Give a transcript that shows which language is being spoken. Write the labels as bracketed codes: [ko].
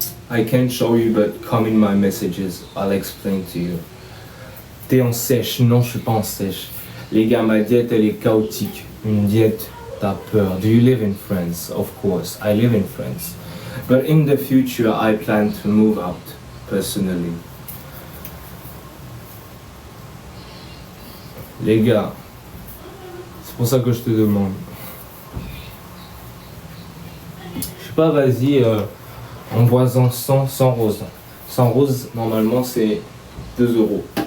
[en] I can't show you, but come in my messages. I'll explain to you. [fr] T'es en sèche? Non, je suis pas en sèche. Les gars, ma diète, elle est chaotique. Une diète, t'as peur. [en] Do you live in France? Of course, I live in France. But in the future, I plan to move out, personally. [fr] Les gars, c'est pour ça que je te demande. Je sais pas, vas-y, envoie-en 100 sans rose. Sans rose, normalement, c'est 2 €.